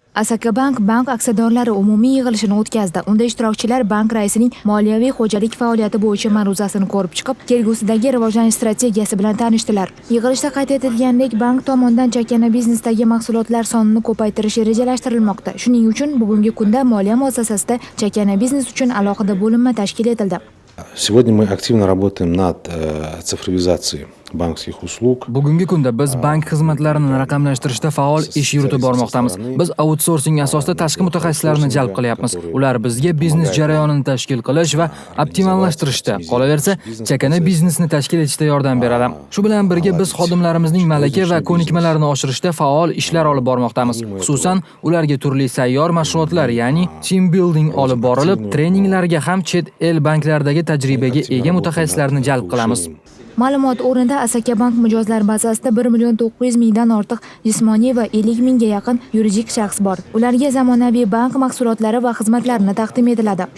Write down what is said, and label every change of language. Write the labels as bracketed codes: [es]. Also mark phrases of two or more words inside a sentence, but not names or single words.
[uz] Asakabank bank aksiyadorlari umumiy yig'ilishini o'tkazdi. Unda ishtirokchilar bank raisining moliyaviy xo'jalik faoliyati bo'yicha ma'ruzasini ko'rib chiqib, kelgusidagi rivojlanish strategiyasi bilan tanishdilar. Yig'ilishda qayd etilganidek, bank tomonidan chakana biznesdagi mahsulotlar sonini ko'paytirish rejalashtirilmoqda. Shuning uchun bugungi kunda moliya muassasasida chakana biznes uchun alohida bo'linma tashkil etildi. [ru] Сегодня мы активно работаем над цифровизацией bankskих услуг. [uz] Bugungi kunda biz bank xizmatlarini raqamlashtirishda faol ish yuritib bormoqdamiz. Biz outsourcing asosida tashqi mutaxassislarni jalb qilyapmiz. Ular bizga biznes jarayonini tashkil qilish va optimallashtirishda, qolaversa, chakana biznesni tashkil etishda yordam beradi. Shu bilan birga biz xodimlarimizning malaka va ko'nikmalarini oshirishda faol ishlar olib bormoqdamiz. Xususan, ularga turli sayyor mashg'ulotlar, ya'ni [en] team building [uz] olib borilib, treninglarga ham chet el banklardagi tajribaga ega mutaxassislarni jalb qilamiz. Ma'lumot o'rnida Asakabank mijozlar bazasida 1,900,000 dan ortiq jismoniy va 50,000 ga yaqin yuridik shaxs bor. Ularga zamonaviy bank mahsulotlari va xizmatlarini taqdim etiladi.